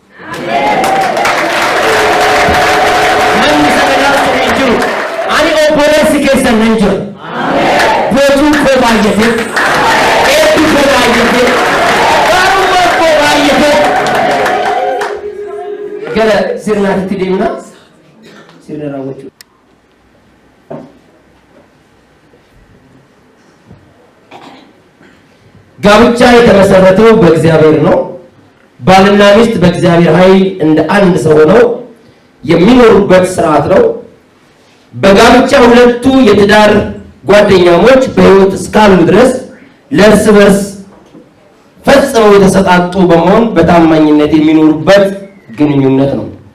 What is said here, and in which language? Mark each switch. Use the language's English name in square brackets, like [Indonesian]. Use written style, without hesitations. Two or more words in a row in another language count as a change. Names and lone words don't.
[Oromo] Manni sagadaa sun hin jiru. Ani obboleessi keessan nan jira. Boojuun koo baay'ate. Eebbi koo baay'ate. Gaarummaan koo baay'ate. Gara sirnaatti deemna. Sirna raawwachuu. [Amharic] ጋብቻ የተመሰረተው በእግዚአብሔር ነው። ባልና ሚስት በእግዚአብሔር ኃይል እንደ አንድ ሰው ሆነው የሚኖሩበት ስርዓት ነው። በጋብቻ ሁለቱ የትዳር ጓደኛሞች በሕይወት እስካሉ ድረስ ለእርስ በርስ ፈጽመው የተሰጣጡ በመሆን በታማኝነት የሚኖሩበት ግንኙነት ነው።